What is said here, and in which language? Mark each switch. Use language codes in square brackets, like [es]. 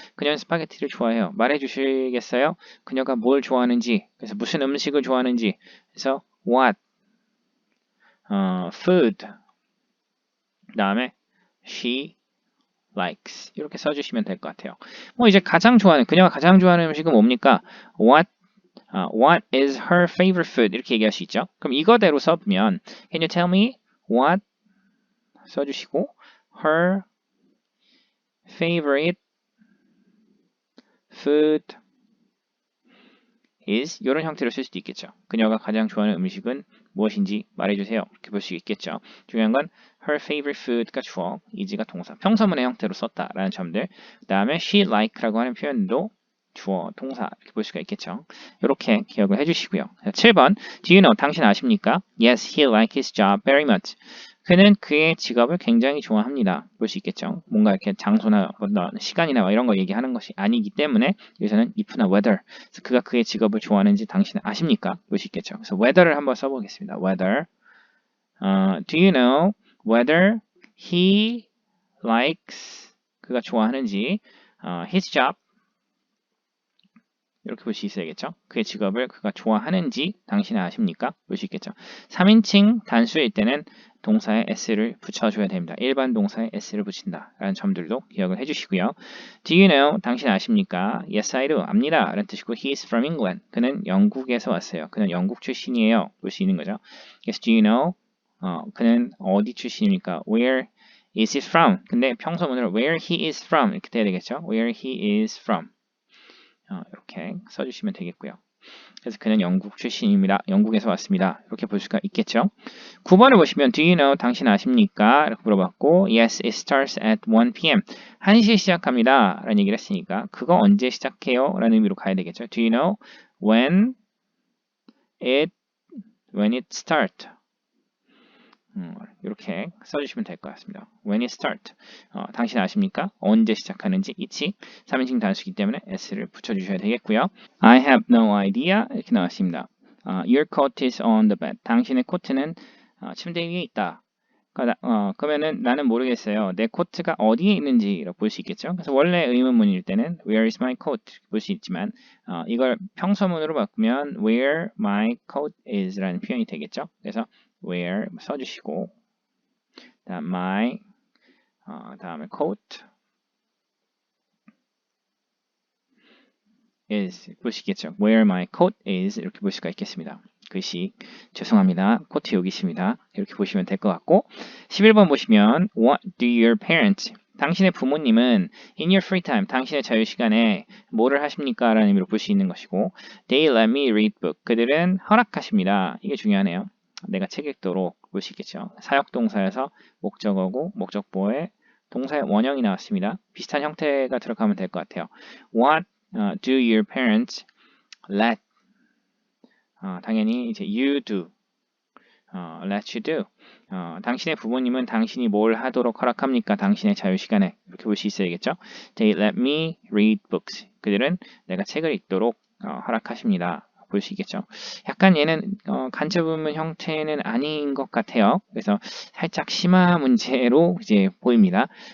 [ko] 그녀는 스파게티를 좋아해요. 말해주시겠어요? 그녀가 뭘 좋아하는지, 그래서 무슨 음식을 좋아하는지, 그래서 what, food, 그 다음에 she likes 이렇게 써주시면 될 것 같아요. 뭐 이제 그녀가 가장 좋아하는 음식은 뭡니까? [en] What is her favorite food? [ko] 이렇게 얘기할 수 있죠. 그럼 이거대로 써보면 [en] Can you tell me what [ko] 써주시고 [en] her favorite food is [ko] 이런 형태로 쓸 수도 있겠죠. 그녀가 가장 좋아하는 음식은 무엇인지 말해주세요. 이렇게 볼 수 있겠죠. 중요한 건 her favorite food가 주어, is가 동사, 평서문의 형태로 썼다라는 점들. 그 다음에 she like라고 하는 표현도 주어, 동사 이렇게 볼 수가 있겠죠. 이렇게 기억을 해주시고요. [en] 7번 Do you know? [ko] 당신 아십니까? [en] Yes, he likes his job very much. [ko] 그는 그의 직업을 굉장히 좋아합니다. 볼 수 있겠죠. 뭔가 이렇게 장소나 어떤 시간이나 이런 거 얘기하는 것이 아니기 때문에 여기서는 if나 whether. 그래서 그가 그의 직업을 좋아하는지 당신은 아십니까? 볼 수 있겠죠. 그래서 whether를 한번 써보겠습니다. whether. [en] Do you know whether he likes [ko] 그가 좋아하는지 [en] his job [ko] 이렇게 볼 수 있어야겠죠. 그의 직업을 그가 좋아하는지 당신은 아십니까? 볼 수 있겠죠. 3인칭 단수일 때는 동사에 s를 붙여줘야 됩니다. 일반 동사에 s를 붙인다 라는 점들도 기억을 해주시고요. [en] Do you know? [ko] 당신 아십니까? [en] Yes, I do. 압니다 라는 뜻이고 He is from England. [ko] 그는 영국에서 왔어요. 그는 영국 출신이에요. 볼 수 있는 거죠. [en] Yes, do you know? [ko] 그는 어디 출신입니까? [en] Where is he from? [ko] 근데 평소문으로 [en] where he is from [ko] 이렇게 돼야 되겠죠. [en] Where he is from. [ko] 이렇게 써주시면 되겠고요. 그래서 그는 영국 출신입니다. 영국에서 왔습니다. 이렇게 볼 수가 있겠죠. 9번을 보시면 [en] Do you know? [ko] 당신 아십니까? 이렇게 물어봤고 [en] Yes, it starts at 1 p.m. [ko] 1시에 시작합니다. 라는 얘기를 했으니까 그거 언제 시작해요? 라는 의미로 가야 되겠죠. [en] Do you know when it start? [ko] 이렇게 써주시면 될 것 같습니다. [en] When it start. [ko] 당신 아십니까? 언제 시작하는지 이치 3인칭 단수이기 때문에 s를 붙여주셔야 되겠고요. [en] I have no idea [ko] 이렇게 나왔습니다. [en] Your coat is on the bed. [ko] 당신의 코트는 침대 위에 있다. 그러면은 나는 모르겠어요. 내 코트가 어디에 있는지 볼 수 있겠죠. 그래서 원래 의문문일 때는 [en] Where is my coat? [ko] 볼 수 있지만 이걸 평서문으로 바꾸면 [en] Where my coat is [ko] 라는 표현이 되겠죠. 그래서 where 써주시고 다음 my 다음에 coat is 보시겠죠. [en] where my coat is [ko] 이렇게 볼 수가 있겠습니다. 글씨 죄송합니다. 코트 여기 있습니다. 이렇게 보시면 될 것 같고 11번 보시면 [en] What do your parents [ko] 당신의 부모님은 [en] in your free time [ko] 당신의 자유시간에 뭐를 하십니까? 라는 의미로 볼 수 있는 것이고 [en] They let me read book [ko] 그들은 허락하십니다. 이게 중요하네요. 내가 책 읽도록 볼 수 있겠죠. 사역동사에서 목적어고 목적보에 동사의 원형이 나왔습니다. 비슷한 형태가 들어가면 될 것 같아요. [en] What do your parents let [ko] 당연히 이제 [en] you do let you do [ko] 당신의 부모님은 당신이 뭘 하도록 허락합니까? 당신의 자유시간에 이렇게 볼 수 있어야겠죠. [en] They let me read books [ko] 그들은 내가 책을 읽도록 허락하십니다. 볼 수 있겠죠. 약간 얘는 간접 의문 형태는 아닌 것 같아요. 그래서 살짝 심화 문제로 이제 보입니다.